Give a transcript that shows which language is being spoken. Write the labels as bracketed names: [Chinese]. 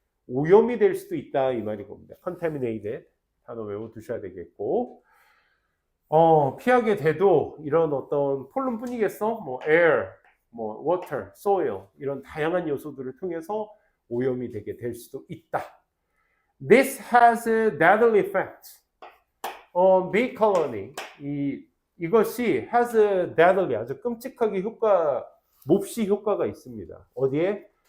[Korean] 오염이 될 수도 있다 이 말인 겁니다. contaminated 단어 외워두셔야 되겠고 피하게 돼도 이런 어떤 폴른뿐이겠어? 뭐 air, 뭐 water, soil 이런 다양한 요소들을 통해서 오염이 되게 될 수도 있다. [English] This has a deadly effect on bee colony. [Korean] 이것이 [English] has a deadly [Korean] 아주 끔찍하게 몹시 효과가 있습니다. 어디에?